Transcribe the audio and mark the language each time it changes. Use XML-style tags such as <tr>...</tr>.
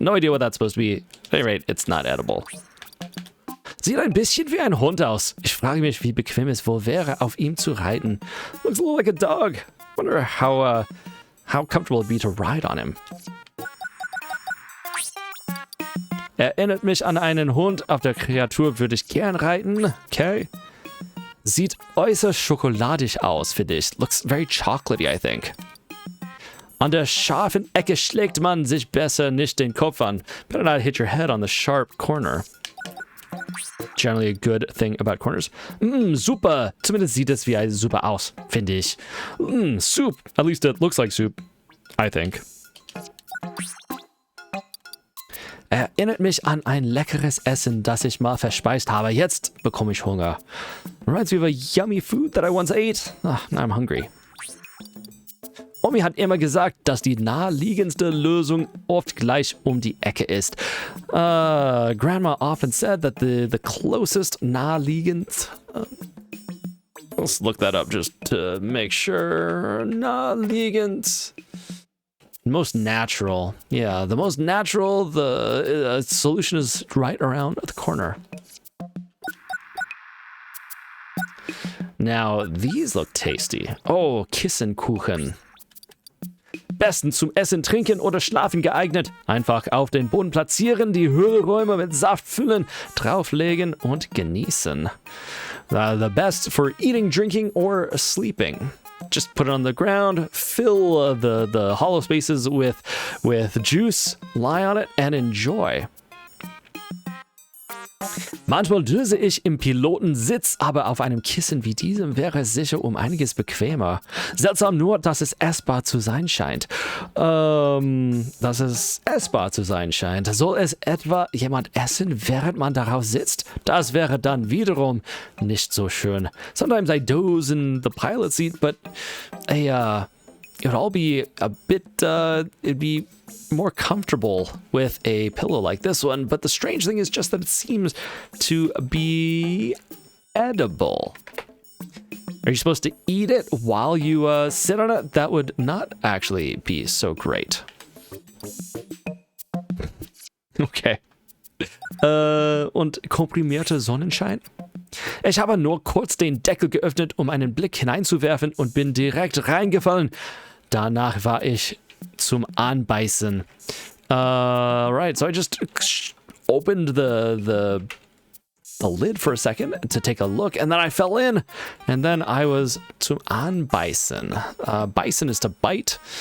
<en>No idea what that's supposed to be. At any rate, it's not edible.</en> <de>Sieht ein bisschen wie ein Hund aus. Ich frage mich, wie bequem es wohl wäre, auf ihm zu reiten.</de> <en>Looks a little like a dog. Wonder how comfortable it'd be to ride on him.</en> <de>Erinnert mich an einen Hund. Auf der Kreatur würde ich gern reiten. Okay. Sieht äußerst schokoladig aus, finde ich.</de> <en>Looks very chocolatey, I think.</en> <de>An der scharfen Ecke schlägt man sich besser nicht den Kopf an.</de> <en>Better not hit your head on the sharp corner. Generally a good thing about corners.</en> <de>Super. Zumindest sieht es wie super aus, finde ich.</de> <en>Soup. At least it looks like soup. I think.</en> <de>Erinnert mich an ein leckeres Essen, das ich mal verspeist habe. Jetzt bekomme ich Hunger.</de> <en>Reminds me of a yummy food that I once ate. Now I'm hungry.</en> <de>Omi hat immer gesagt, dass die naheliegendste Lösung oft gleich um die Ecke ist.</de> <en>Grandma often said that the closest naheliegend... let's look that up just to make sure. Naheliegend... Most natural. Yeah, the most natural, the solution is right around the corner. Now, these look tasty. Oh, Kissenkuchen.</en> <de>Bestens zum Essen, Trinken oder Schlafen geeignet. Einfach auf den Boden platzieren, die Hohlräume mit Saft füllen, drauflegen und genießen.</de> <en>The best for eating, drinking, or sleeping. Just put it on the ground, fill the hollow spaces with juice, lie on it, and enjoy.</en> <de>Manchmal döse ich im Pilotensitz, aber auf einem Kissen wie diesem wäre es sicher um einiges bequemer. Seltsam nur, dass es essbar zu sein scheint. Dass es essbar zu sein scheint. Soll es etwa jemand essen, während man darauf sitzt? Das wäre dann wiederum nicht so schön.</de> <en>Sometimes I doze in the pilot seat, but it would all be a bit, it'd be more comfortable with a pillow like this one, but the strange thing is just that it seems to be edible. Are you supposed to eat it while you sit on it? That would not actually be so great. Okay.</en> <de>Und komprimierter Sonnenschein? Ich habe nur kurz den Deckel geöffnet, um einen Blick hineinzuwerfen und bin direkt reingefallen. Danach war ich zum Anbeißen.</de> <en>Right, so I just opened the lid for a second to take a look, and then I fell in, and then I was</en> <de>zum Anbeißen.</de> <en>Beißen is to bite.</en>